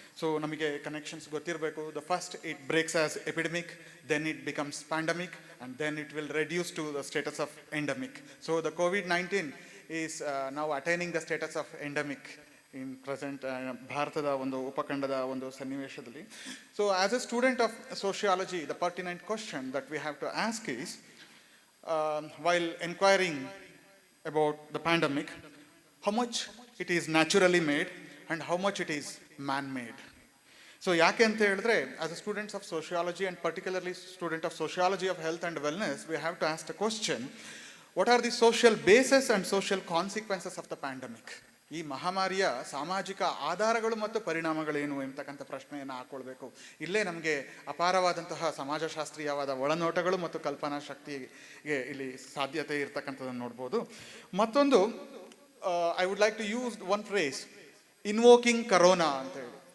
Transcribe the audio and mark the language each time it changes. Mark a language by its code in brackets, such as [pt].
[kn] So ನಮಗೆ connections ಗೊತ್ತಿರಬೇಕು. [en] The first it breaks as epidemic, then it becomes pandemic, and then it will reduce to the status of endemic. So the COVID-19 is ನಾವು attaining the status of endemic in present [kn] ಭಾರತದ ಒಂದು ಉಪಖಂಡದ ಒಂದು ಸನ್ನಿವೇಶದಲ್ಲಿ. [en] So as a student of sociology, the pertinent question that we have to ask is, while enquiring about the pandemic, how much it is naturally made and how much it is man-made. So [kn] ಯಾಕೆ ಅಂತ ಹೇಳಿದ್ರೆ, [en] as a students of sociology and particularly student of sociology of health and wellness, we have to ask the question, what are the social bases and social consequences of the pandemic? [kn] ಈ ಮಹಾಮಾರಿಯ ಸಾಮಾಜಿಕ ಆಧಾರಗಳು ಮತ್ತು ಪರಿಣಾಮಗಳೇನು ಎಂಬತಕ್ಕಂಥ ಪ್ರಶ್ನೆಯನ್ನು ಹಾಕೊಳ್ಬೇಕು. ಇಲ್ಲೇ ನಮಗೆ ಅಪಾರವಾದಂತಹ ಸಮಾಜಶಾಸ್ತ್ರೀಯವಾದ ಒಳನೋಟಗಳು ಮತ್ತು ಕಲ್ಪನಾ ಶಕ್ತಿಗೆ ಇಲ್ಲಿ ಸಾಧ್ಯತೆ ಇರ್ತಕ್ಕಂಥದ್ದನ್ನು ನೋಡ್ಬೋದು. [en] ಮತ್ತೊಂದು, I would like to use one phrase, invoking corona [kn] ಅಂತ ಹೇಳಿ.